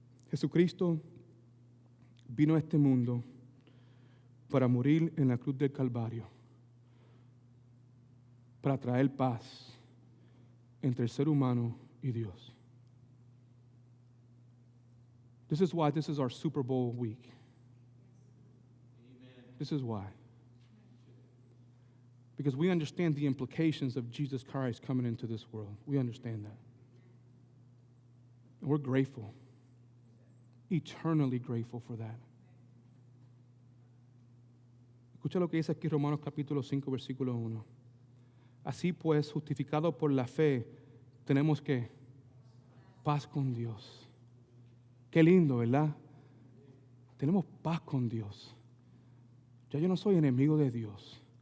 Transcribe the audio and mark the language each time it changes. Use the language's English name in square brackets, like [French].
[Spanish] Jesucristo vino a este mundo para morir en la cruz del Calvario, para traer paz entre el ser humano y Dios. [English] This is why this is our Super Bowl week. This is why. Because we understand the implications of Jesus Christ coming into this world. We understand that. And we're grateful. Eternally grateful for that. [Spanish] Escucha lo que dice aquí Romanos capítulo 5, versículo 1. Así pues, justificados por la fe, tenemos que paz con Dios. Qué lindo, ¿verdad? Tenemos paz con Dios. Ya yo no soy enemigo de Dios.